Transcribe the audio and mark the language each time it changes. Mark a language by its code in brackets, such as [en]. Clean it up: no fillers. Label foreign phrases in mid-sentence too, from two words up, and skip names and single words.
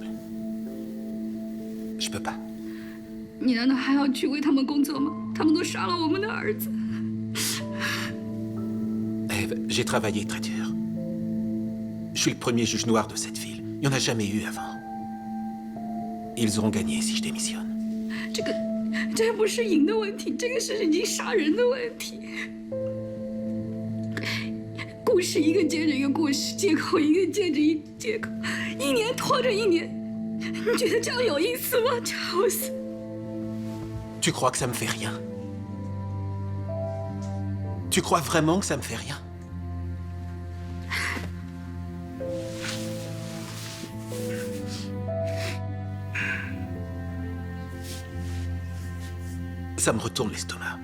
[fr] Je peux pas. Eve, j'ai travaillé très dur. Je suis le premier juge noir de cette ville. Il n'y en a jamais eu avant. Ils auront gagné si je démissionne. [zh] 这不是赢的问题，这个是已经杀人的问题。故事一个接着一个故事，借口一个接着一个借口，一年拖着一年，你觉得这样有意思吗，查尔斯？ [fr] Tu crois que ça me fait rien? Tu crois vraiment que ça me fait rien? Ça me retourne l'estomac.